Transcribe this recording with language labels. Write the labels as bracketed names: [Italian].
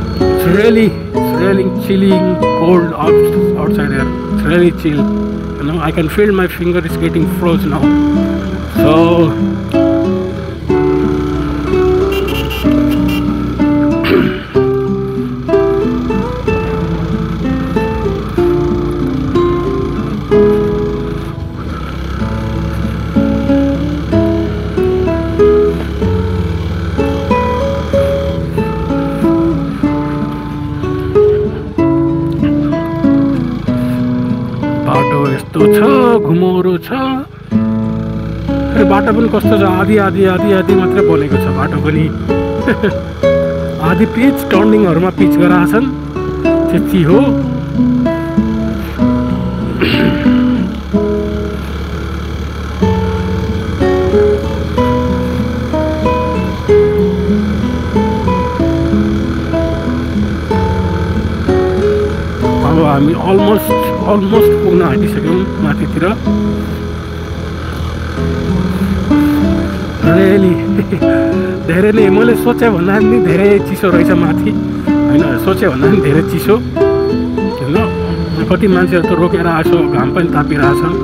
[English] It's really chilling, cold outside here. It's really chill. You know, I can feel my finger is getting froze now. [Nepali] So यस्तो छ, घुमौरो छ। बाटो पनि कस्तो छ, आधी मात्रै बनेको छ बाटो पनि। आधी पिच, टर्निङहरूमा पिच गराछन्, त्यति हो। अब हामी अलमोस्ट पुग्न आँटिसक्यौँ माथितिर। रियली धेरै नै, मैले सोचे भन्दा पनि धेरै चिसो रहेछ माथि होइन। सोचे भन्दा पनि धेरै चिसो होइन। कति मान्छेहरू त रोकेर आएको, घाम पनि तापिरहेछ।